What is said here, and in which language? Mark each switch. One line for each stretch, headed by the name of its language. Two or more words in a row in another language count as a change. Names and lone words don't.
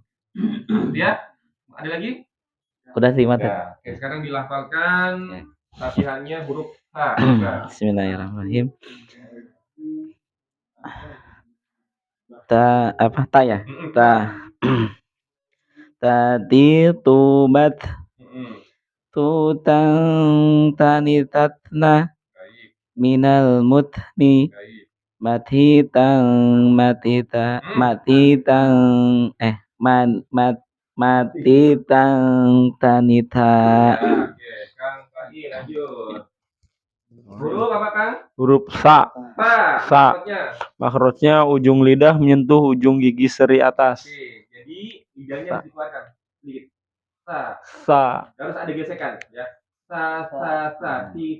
Indonesian: Ya? Ada lagi? Udah 5 tuh. Ya. Oke, sekarang dilafalkan latihannya huruf H.
Arabic: بسم الله الرحمن الرحيم.
Indonesian: Ta ya? Tadi tubat tutang tanitatna minal mutni matitang tanita. Oke, Kang Pagi lanjut. Huruf apa, Kang? Huruf sa. Sa. Makhrajnya ujung lidah menyentuh ujung gigi seri atas. Oke, jadi lidahnya harus dikeluarkan. sedikit. Sa. Sa. Harus ada gesekan ya. Sa, si.